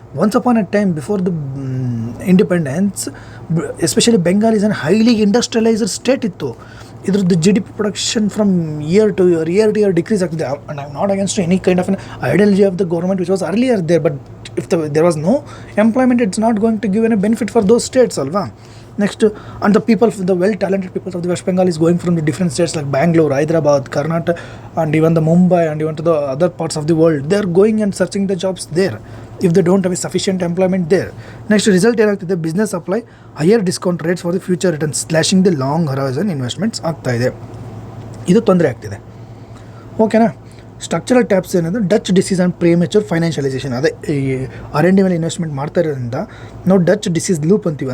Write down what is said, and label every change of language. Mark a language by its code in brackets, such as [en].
[en] once upon a time before the independence, especially Bengal is an highly industrialised state [kn] ಇತ್ತು. ಇದ್ರದ್ದು GDP production from here to year decrease ಆಗ್ತಿದೆ. [en] And I am not against any kind of an ideology of the government which was earlier there, but if there was no employment, it's not going to give an a benefit for those states ಅಲ್ವಾ. Next and the people, the well talented people of the West Bengal is going from the different states like Bangalore, Hyderabad, Karnataka and even the Mumbai and even to the other parts of the world. They are going and searching the jobs there if they don't have a sufficient employment there. Next result ಏನಾಗ್ತಿದೆ, business apply higher discount rates for the future returns, slashing the long horizon investments ಆಗ್ತಾ ಇದೆ. [kn] ಇದು ತೊಂದರೆ ಆಗ್ತಿದೆ. [en] ಓಕೆನಾ. [kn] Structural taps ಏನಂದರೆ [en] Dutch disease and premature financialisation. [kn] ಅದೇ ಈ R&D ಮೇಲೆ ಇನ್ವೆಸ್ಟ್ಮೆಂಟ್ ಮಾಡ್ತಾ ಇರೋದ್ರಿಂದ ನಾವು ಡಚ್ ಡಿಸೀಸ್ ಲೂಪ್ ಅಂತೀವಿ.